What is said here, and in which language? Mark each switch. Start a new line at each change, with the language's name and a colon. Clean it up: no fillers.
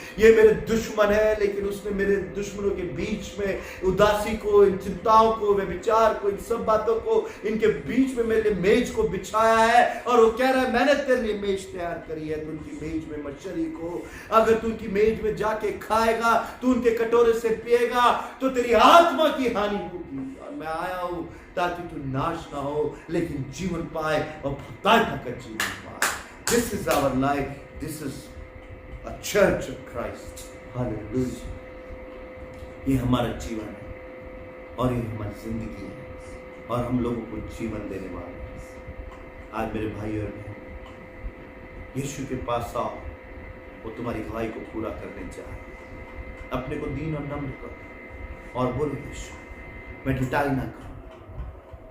Hindi: ये मेरे दुश्मन है, लेकिन उसने मेरे दुश्मनों के बीच में उदासी को, इन चिंताओं को, व्यभिचार को, इन सब बातों को, इनके बीच में मेरे लिए मेज को बिछाया है और वो कह रहा है मैंने तेरे लिए मेज तैयार करी है, तू उनकी मेज में मत शरीक हो। अगर तू उनकी मेज में जाके खाएगा, तू उनके कटोरे से पिएगा, तो तेरी आत्मा की हानि होगी। और मैं आया हूं ताकि तू नाश ना हो, लेकिन जीवन पाए और भक्ताता का जीवन पाए।
English: This is our life. This is a church of Christ. Hallelujah.
Hindi: ये हमारा जीवन है और ये हमारी जिंदगी है और हम लोगों को जीवन देने वाले हैं। आज मेरे भाई और बहन, यीशु के पास आओ, वो तुम्हारी गवाही को पूरा करने चाहे। अपने को दीन और नम्र करो और बोलो यीशु मैं ढिठाई ना करूं।